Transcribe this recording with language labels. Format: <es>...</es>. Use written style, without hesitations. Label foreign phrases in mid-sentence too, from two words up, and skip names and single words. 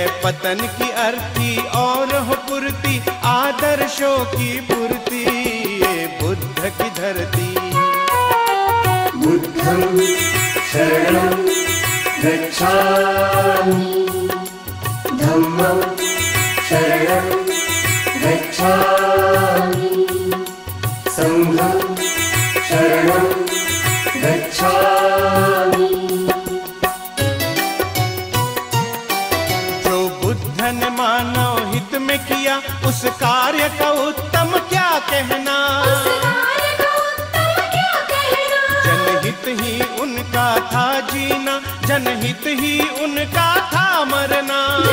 <hi>वतन की अर्थी और हो पूर्ति, आदर्शों की पूर्ति, ये बुद्ध की धरती।</hi> <pi>बुद्धं शरणं गच्छामि, धम्मं शरणं गच्छामि, संघं शरणं गच्छामि।</pi> <hi>जो बुद्ध ने मानव हित में किया, उस कार्य का उत्तम क्या कहना। जनहित ही उनका था जीना, जनहित ही उनका था मरना।</hi>